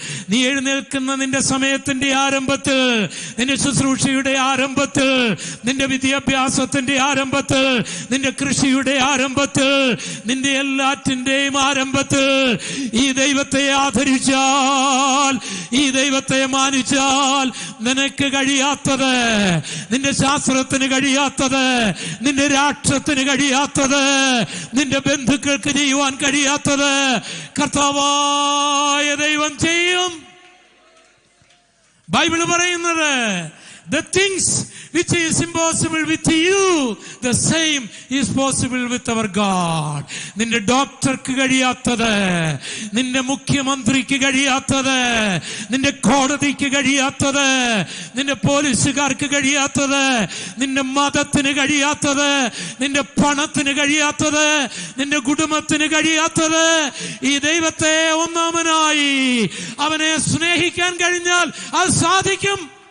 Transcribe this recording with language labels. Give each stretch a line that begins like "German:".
Malayalam: നീ എഴുന്നേൽക്കുന്ന നിന്റെ സമയത്തിന്റെ ആരംഭത്തിൽ, നിന്റെ ശുശ്രൂഷയുടെ ആരംഭത്തിൽ, നിന്റെ വിദ്യാഭ്യാസത്തിന്റെ ആരംഭത്തിൽ, നിന്റെ കൃഷിയുടെ ആരംഭത്തിൽ, നിന്റെ എല്ലാറ്റിന്റെയും ആരംഭത്തിൽ ഈ ദൈവത്തെ ആദരിച്ചാൽ, ഈ ദൈവത്തെ മാനിച്ചാൽ നിനക്ക് കഴിയാത്തത്, നിന്റെ ശാസ്ത്രത്തിന് കഴിയാത്തത്, നിന്റെ രാഷ്ട്രത്തിന് കഴിയാത്തത്, നിന്റെ ബന്ധുക്കൾക്ക് ചെയ്യുവാൻ കഴിയാത്തത് കർത്താവായ ദൈവം ചെയ്യും. ബൈബിൾ പറയുന്നത്,
English: the things which is impossible with you, the same is possible with our God.
Malayalam: നിന്റെ ഡോക്ടർക്ക് കഴിയാത്തത്, നിന്റെ മുഖ്യമന്ത്രിക്ക് കഴിയാത്തത്, നിന്റെ കോടതിക്ക് കഴിയാത്തത്, നിന്റെ പോലീസുകാർക്ക് കഴിയാത്തത്, നിന്റെ മതത്തിന് കഴിയാത്തത്, നിന്റെ പണത്തിന് കഴിയാത്തത്, നിന്റെ കുടുംബത്തിന് കഴിയാത്തത്, ഈ ദൈവത്തെ ഒന്നാമനായി അവനെ സ്നേഹിക്കാൻ കഴിഞ്ഞാൽ അത് സാധിക്കും.